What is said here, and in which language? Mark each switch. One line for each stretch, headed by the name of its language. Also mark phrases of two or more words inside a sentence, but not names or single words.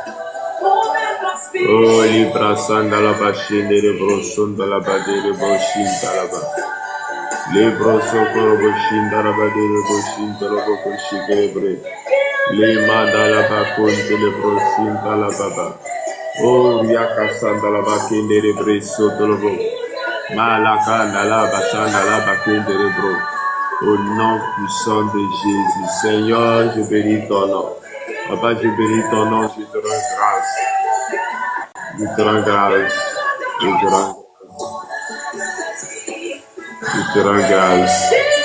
French: oh Libra Sandala Bachine de Broson de la Bade de Boshin Talaba, Libra Sokoro Boshin de la Bade de Boshin de la Bokoshigebre, Lima de la Bakonte de Brosin de la Baba, oh Yaka Sandala Bakine de Breso de la Bok. Malaka Nala Bachanala Bakin de Rebro. Au nom puissant de Jésus, Seigneur, je bénis ton nom. Papa, je bénis ton nom, je te rends grâce. Je te rends grâce. Je te rends Je te rends grâce.